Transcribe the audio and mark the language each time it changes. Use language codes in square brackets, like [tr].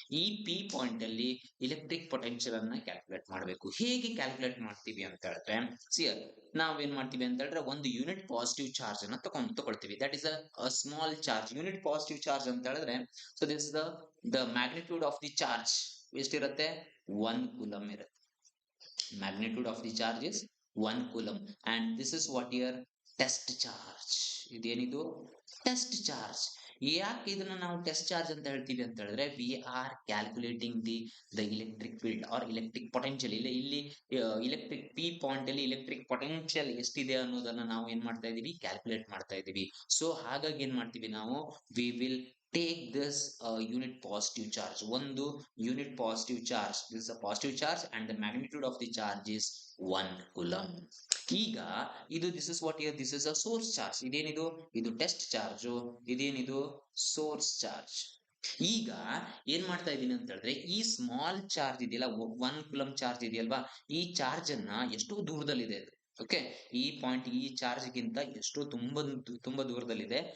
[kn] ಈ P point ಅಲ್ಲಿ electric potential ಅನ್ನ ಕ್ಯಾಲ್ಕುಲೇಟ್ ಮಾಡಬೇಕು. ಹೇಗೆ ಕ್ಯಾಲ್ಕುಲೇಟ್ ಮಾಡ್ತೀವಿ ಅಂತ ಹೇಳಿದ್ರೆ ಸಿಯರ್ ನಾವೇನ್ ಮಾಡ್ತೀವಿ ಅಂತ ಹೇಳಿದ್ರೆ ಒಂದು ಯೂನಿಟ್ ಪಾಸಿಟಿವ್ ಚಾರ್ಜ್ ಅನ್ನ ತಗೊಳ್ತೀವಿ. [en] That is a small charge. Unit positive charge [kn] ಅಂತ ಹೇಳಿದ್ರೆ [en] so this the magnitude of the charge [kn] ಎಷ್ಟಿರುತ್ತೆ 1 ಕೂಲಮ್ ಇರುತ್ತೆ. [en] magnitude of the charge is 1 coulomb and this is what your test charge. [kn] ಇದೇನಿದು test charge. ಯಾಕೆ ಇದನ್ನ ನಾವು test charge ಅಂತ ಹೇಳ್ತೀವಿ ಅಂತ ಹೇಳಿದ್ರೆ [en] We are calculating the electric field or electric potential. [kn] ಇಲ್ಲಿ ಎಲೆಕ್ಟ್ರಿಕ್ ಪಿ ಪಾಯಿಂಟ್ ಅಲ್ಲಿ ಎಲೆಕ್ಟ್ರಿಕ್ ಪೊಟೆನ್ಷಿಯಲ್ ಎಷ್ಟಿದೆ ಅನ್ನೋದನ್ನ ನಾವು ಏನ್ ಮಾಡ್ತಾ ಇದೀವಿ ಕ್ಯಾಲ್ಕುಲೇಟ್ ಮಾಡ್ತಾ ಇದೀವಿ. [en] so [kn] ಹಾಗಾಗಿ ಏನ್ ಮಾಡ್ತೀವಿ ನಾವು [en] We will take this unit positive charge. ಒಂದು unit positive charge, this is a positive charge and the magnitude of the charge is 1 coulomb. [kn] ಈಗ ಇದು [en] this is what here this is a source charge. [kn] ಇದೇನಿದು ಇದು test charge, ಇದೇನಿದು source charge. ಈಗ ಏನ್ ಮಾಡ್ತಾ ಇದೀನಿ ಅಂತ ಹೇಳಿದ್ರೆ ಈ ಸ್ಮಾಲ್ ಚಾರ್ಜ್ ಇದೆಯಲ್ಲ 1 ಕೂಲಂಬ್ ಚಾರ್ಜ್ ಇದೆಯಲ್ವಾ, ಈ ಚಾರ್ಜ್ ಅನ್ನ ಎಷ್ಟೋ ದೂರದಲ್ಲಿದೆ ಅದು. ಓಕೆ, ಈ ಪಾಯಿಂಟ್ ಈ ಚಾರ್ಜ್ ಗಿಂತ ಎಷ್ಟೋ ತುಂಬಾ ದೂರದಲ್ಲಿದೆ.